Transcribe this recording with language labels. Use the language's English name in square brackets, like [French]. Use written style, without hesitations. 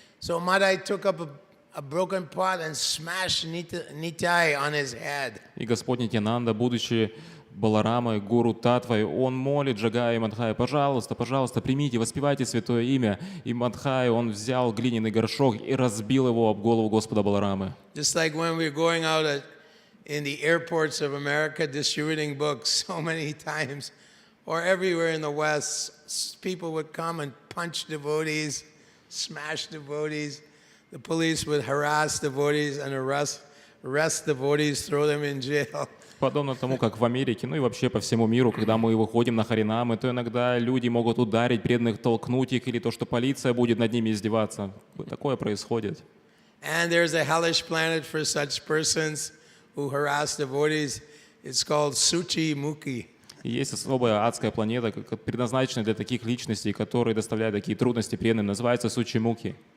[English] So Madai took up a broken pot and smashed Nitai on his head. [Russian] И Господь Нитьянанда, будучи Баларамой, Гуру Татвой, он молит Джагая и Мадхая: пожалуйста, пожалуйста, примите, воспевайте святое имя. И Мадхай, он взял глиняный горшок и разбил его об голову Господа Баларамы. [English] Just like when we're going out in the airports of America distributing books so many times, or everywhere in the West, people would come and punch devotees, smash devotees. The police would harass devotees and arrest devotees, throw them in jail. [Russian] Подобно тому, как в Америке, ну и вообще по всему миру, когда мы выходим на харинамы, то иногда люди могут ударить преданных, толкнуть их, или то, что полиция будет над ними издеваться. Такое происходит. [English] And there's a hellish planet for such persons who harass devotees. It's called Suchi Mukhi. [Russian] И есть особая адская планета, предназначенная для таких личностей, которые доставляют такие трудности преданным, называется Сучимуки.